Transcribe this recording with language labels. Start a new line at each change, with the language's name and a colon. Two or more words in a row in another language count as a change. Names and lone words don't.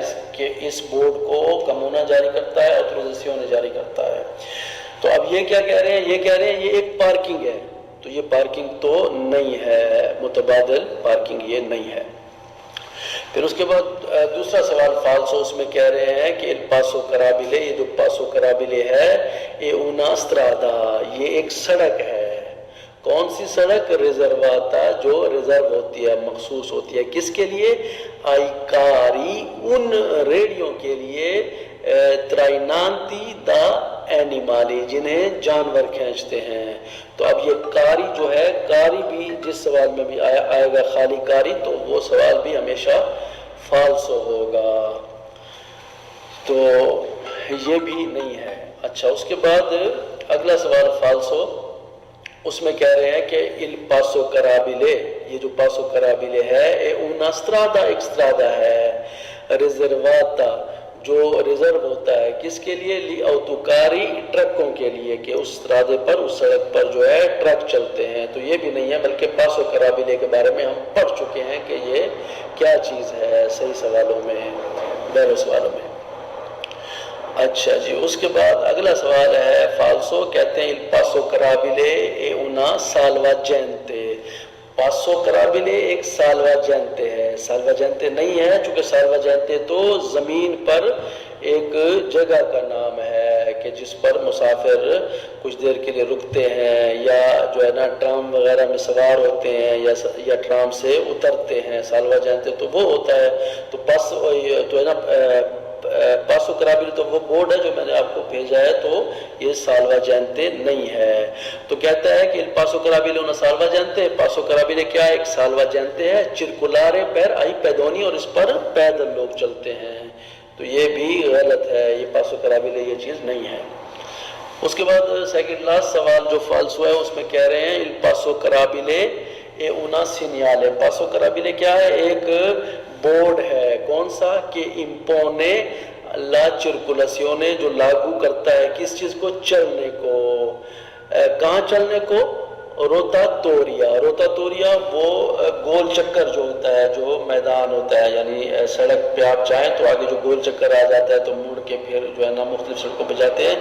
Urdu: اس بورڈ کو کمونا جاری کرتا ہے, اوتورائزیشن جاری کرتا ہے. تو اب یہ کیا کہہ رہے ہیں؟ یہ کہہ رہے ہیں یہ ایک پارکنگ ہے. تو یہ پارکنگ تو نہیں ہے, متبادل پارکنگ یہ نہیں ہے. پھر اس کے بعد دوسرا سوال فالسو اس میں کہہ رہے ہیں کہ
Italian: il passo carabile
Urdu: یہ جو
Italian: passo carrabile
Urdu: ہے یہ
Italian: una strada
Urdu: یہ ایک سڑک ہے. کون سی سڑک؟ ریزرواتا جو ریزرو ہوتی ہے, مخصوص ہوتی ہے. کس کے لیے؟
Italian: ai carri
Urdu: ان ریڑیوں کے لیے
Italian: trainati da animali
Urdu: جنہیں جانور کھینچتے ہیں. تو اب یہ کاری جو ہے, کاری بھی جس سوال میں بھی آئے گا خالی کاری تو وہ سوال بھی ہمیشہ فالسو ہوگا. تو یہ بھی نہیں ہے. اچھا اس کے بعد اگلا سوال فالسو اس میں کہہ رہے ہیں کہ
Italian: il passo carabile
Urdu: یہ جو
Italian: passo carrabile
Urdu: ہے
Italian: e una strada
Urdu: ایک strada ہے ریزرواتا جو ریزرو ہوتا ہے کس کے لیے؟
Italian: le autocarri
Urdu: ٹرکوں کے لیے کہ اس strade پر اس سڑک پر جو ہے ٹرک چلتے ہیں. تو یہ بھی نہیں ہے بلکہ
Italian: passo carrabile
Urdu: کے بارے میں ہم پڑھ چکے ہیں کہ یہ کیا چیز ہے صحیح سوالوں میں, بیرو سوالوں میں. اچھا جی اس کے بعد اگلا سوال ہے فالسو کہتے ہیں
Italian: il passo carabile e una salvagente. passo carrabile
Urdu: ایک سالواجنتے ہے. سالواجنتے نہیں ہے چونکہ سالواجنتے تو زمین پر ایک جگہ کا نام ہے کہ جس پر مسافر کچھ دیر کے لیے رکتے ہیں یا جو ہے نا ٹرام وغیرہ میں سوار ہوتے ہیں یا ٹرام سے اترتے ہیں. سالواجنتے تو وہ ہوتا ہے. تو جو ہے نا
Italian: passo carrabile
Urdu: تو وہ بورڈ ہے جو میں نے آپ کو بھیجا ہے تو یہ سالواجنتے نہیں ہے. تو کہتا ہے کہ
Italian: il passo carabile una salvagente. passo carrabile
Urdu: کیا ہے؟ ایک سالواجنتے ہے.
Italian: circolare per i pedoni
Urdu: اور اس پر پیدل لوگ چلتے ہیں. تو یہ بھی غلط ہے, یہ
Italian: passo carrabile
Urdu: یہ چیز نہیں ہے. اس کے بعد سیکنڈ لاسٹ سوال جو فالسو ہے اس میں کہہ رہے ہیں
Italian: il passo carabile e una segnale. passo carrabile
Urdu: کیا ہے؟ ایک بورڈ ہے. کون سا؟ کہ
Italian: impone la circolazione
Urdu: جو لاگو کرتا ہے کس چیز کو؟ چلنے کو. کہاں چلنے کو؟ روتاتوریا. روتاتوریا وہ گول چکر جو ہوتا ہے جو میدان ہوتا ہے یعنی سڑک پہ آپ چاہیں تو آگے جو گول چکر آ جاتا ہے تو مڑ کے پھر جو ہے نا مختلف سڑکوں پہ جاتے ہیں.